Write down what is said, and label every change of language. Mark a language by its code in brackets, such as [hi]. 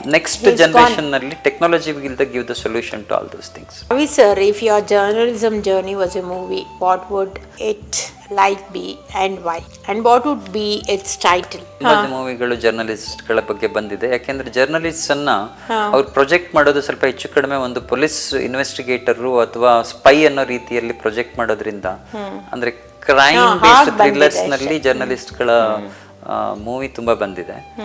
[en] Next generation ನಲ್ಲಿ technology will give the solution to all those things. Ravi sir, if your journalism journey was a movie, what would it like be and why, and what would be its title? [kn] ಮೂವಿಗಳು ಜರ್ನಲಿಸ್ಟ್ಗಳ ಬಗ್ಗೆ ಬಂದಿದೆ. ಯಾಕೆಂದ್ರೆ journalist ಅನ್ನ ಅವ್ರು project ಮಾಡೋದು ಸ್ವಲ್ಪ ಹೆಚ್ಚು ಕಡಿಮೆ ಒಂದು ಪೊಲೀಸ್ ಇನ್ವೆಸ್ಟಿಗೇಟರ್ ಅಥವಾ ಸ್ಪೈ ಅನ್ನೋ ರೀತಿಯಲ್ಲಿ ಪ್ರೊಜೆಕ್ಟ್ ಮಾಡೋದ್ರಿಂದ, ಅಂದ್ರೆ ಕ್ರೈಮ್ ಬೇಸ್ಡ್ ಥ್ರಿಲ್ಲರ್ಸ್ ನಲ್ಲಿ ಜರ್ನಲಿಸ್ಟ್ಗಳ ಮೂವಿ ತುಂಬಾ ಬಂದಿದೆ.